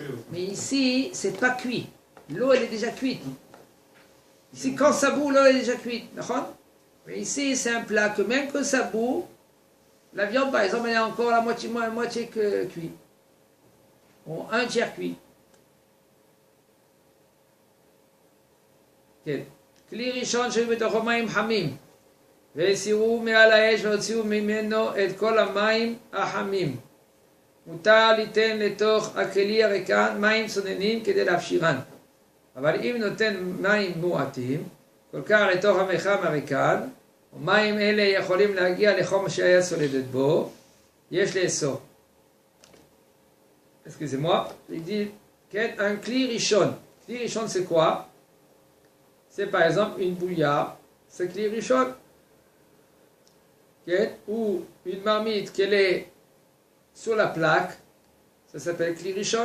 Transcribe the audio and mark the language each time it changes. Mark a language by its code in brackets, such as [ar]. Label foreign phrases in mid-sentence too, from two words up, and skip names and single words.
[fr] Mais ici, c'est pas cuit. L'eau, elle est déjà cuite. Ici, quand ça bout, l'eau, elle est déjà cuite. Mais ici, c'est un plat que même que ça bout, la viande, par exemple, elle est encore la moitié cuite. Ou 1/3 cuit. [he] כלי ראשון שהיו בתוכו מים חמים והסירו מעל האש והוציאו ממנו את כל המים החמים מותר ליתן לתוך הכלי הריקן מים צוננים כדי להפשירן. אבל אם נותן מים מועטים, כל כך לתוך המכל הריקן, ומים אלה יכולים להגיע לחום שהיה סולדת בו, יש לאסור. [fr] Excusez-moi, il dit un [he] כלי ראשון. כלי ראשון, [fr] c'est quoi? C'est par exemple une bouillarde, c'est [he] כלי ראשון. [fr] Ou une marmite qu'elle est sur la plaque, ça s'appelle [he] כלי ראשון.